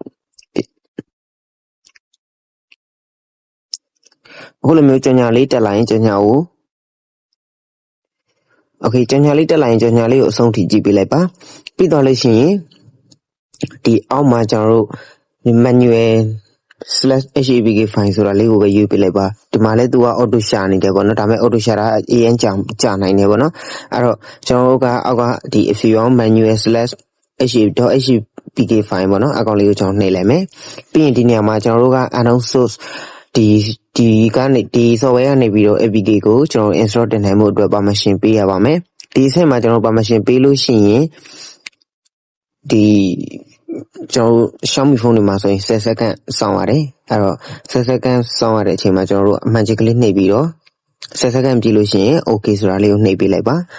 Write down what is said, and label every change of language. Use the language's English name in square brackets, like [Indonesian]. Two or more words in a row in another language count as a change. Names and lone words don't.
[Burmese] အခုလိုမျိုးကြော်ညာလေးတက်လာရင်ကြော်ညာကို Okay ကြော်ညာလေးတက်လာရင်ကြော်ညာလေးကိုအဆုံးထိကြည့်ပေးလိုက်ပါပြီးတော့လို့ရှိရင်ဒီအောက်မှာကျွန်တော်တို့ဒီ [English] manual/HAPK file [Burmese] ဆိုတာလေးကိုပဲယူပေးလိုက် ပါဒီမှာလဲသူက auto ရှာနေတယ်ပေါ့နော်ဒါပေမဲ့ auto ရှာတာ AN ကြာနိုင်တယ်ပေါ့နော်အဲ့တော့ကျွန်တော်တို့ကအောက်ကဒီ if [English] you want manual/HAPK file [Burmese] ပေါ့နော်အကောင်လေးကိုကျွန်တော်နှိပ်လိုက်မယ်ပြီးရင်ဒီနေရာမှာကျွန်တော်တို့က [English] unknown source [Burmese] ဒီကနေဒီ software ကနေပြီးတော့ APK ကိုကျွန်တော် install တင်နိုင်မှုအတွက် permission ပေးရပါမယ်ဒီအဆင့်မှာကျွန်တော် permission ပေးလို့ရှိရင်ဒီကျွန်တော် Xiaomi ဖုန်းတွေမှာဆိုရင်10 second စောင့်ရတယ်အဲ့တော့10 second စောင့်ရတဲ့အချိန်မှာကျွန်တော်တို့အမှန်ချစ်ကလေးနှိပ်ပြီးတော့10 second ပြည့်လို့ရှိရင် okay ဆိုတာလေးကိုနှိပ်ပေးလိုက်ပါ